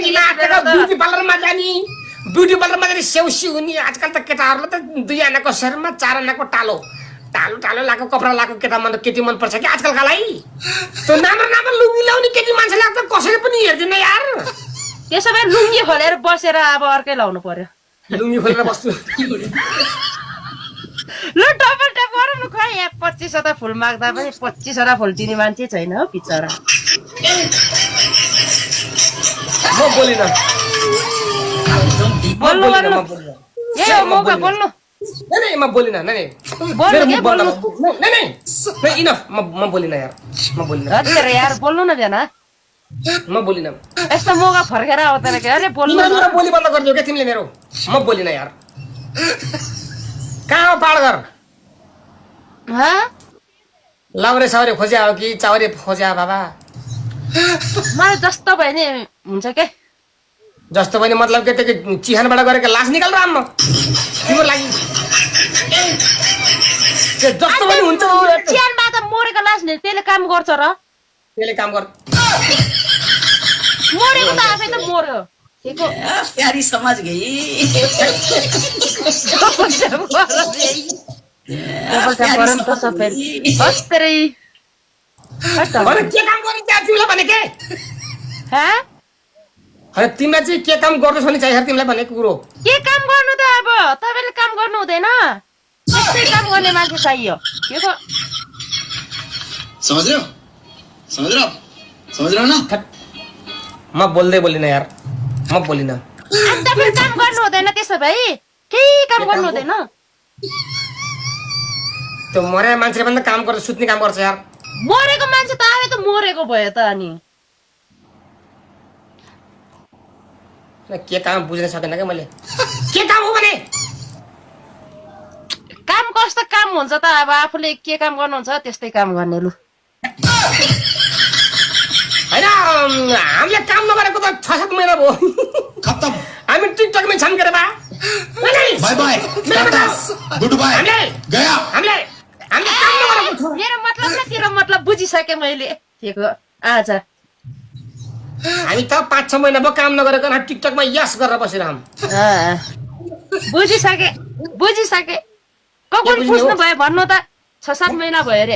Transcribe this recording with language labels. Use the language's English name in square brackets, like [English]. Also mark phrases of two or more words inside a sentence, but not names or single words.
[Nepali] ब्युटी पार्लरमा जाने सेउसी हुने आजकल त केटाहरूलाई त 2 आनाको शरीरमा 4 आनाको टालो लाको कपडा लाको केटी मन पर्छ कि आजकलकालाई त्यो राम्रो लुङ्गी लाउने केटी मान्छे लाग्छ कसैले पनि हेर्दैन यार त्यसो भए लुङ्गी खोलेर बसेर अब अर्कै लाउनु पर्यो लुङ्गी खोलेर बस्छु ल डबल ट्याप गरौँ न खै यहाँ 25 वटा फुल माग्दा पनि 25 वटा फुल दिने मान्छे छैन हौ बिचरा म बोलिन ए मौका बोल्नु [Hindi] नहीं मैं बोली ना नहीं [Nepali] बोल्नु के बोल्नु नहीं इनफ म बोलिन यार म बोलिन अरे यार बोल्नु न भेना म बोलिन यस्तो मौका फर्केर आउँदैन के अरे बोल्नु न बोली बन्द गरिदियो के तिमीले मेरो म बोलिन यार कहाँ हो पाडघर लाउरे साउरे खोज्या हो कि चाउरे खोज्या बाबा मलाई जस्तो भयो नि हुन्छ के जस्तो पनि मतलब के त्यो चिहानबाट गरेको लास निकाल र आम्मा तिम्रो लागि जस्तो पनि हुन्छ चिहानबाट मरेको लास नि त्यसले काम गर्छ र त्यसले काम गर मरेको त आफै त मर्यो [Hindi] प्यारी समझ गई [Nepali] अरे के काम गरिन्छ तिमीलाई भने के अरे तिमीलाई चाहिँ के काम गर्दैछ भने चाहियो तिमीलाई भनेको कुरो के काम गर्नु त अब तपाईले काम गर्नु हुँदैन त्यस्तै काम गर्ने मान्छे चाहियो के को [Hindi] समझ रहे हो ना [Nepali] म बोल्दै बोलिनँ यार, म बोलिनँ। अनि तपाईँ काम गर्नु हुँदैन त्यसो भए केही काम गर्नु हुँदैन। त्यो मरे मान्छेले पनि त काम गर्छ, सुत्ने काम गर्छ यार। मरेको मान्छे त आए त मरेको भयो त अनि के काम बुझ्न सकेन क्या मैले। के काम हो भने? काम कस्तो काम हुन्छ त अब आफूले के काम गर्नुहुन्छ त्यस्तै काम गर्ने लु। होइन हामीले काम नगरेको त 6-7 महिना भयो। खत्म। हामी टिकटकमै छन् के रे बा? [English] bye bye tata good bye गया। [Nepali] हामीले काम नगरेको छ। मेरो मतलब न तेरो मतलब बुझिसके मैले ठिक हो आज। हामी त 5-6 महिना भयो काम नगरेको, टिकटकमा यस गरेर बसिरहम। बुझिसके बुझिसके ककुन पुस्नु भयो भन्नु त 6-7 महिना भयो रे।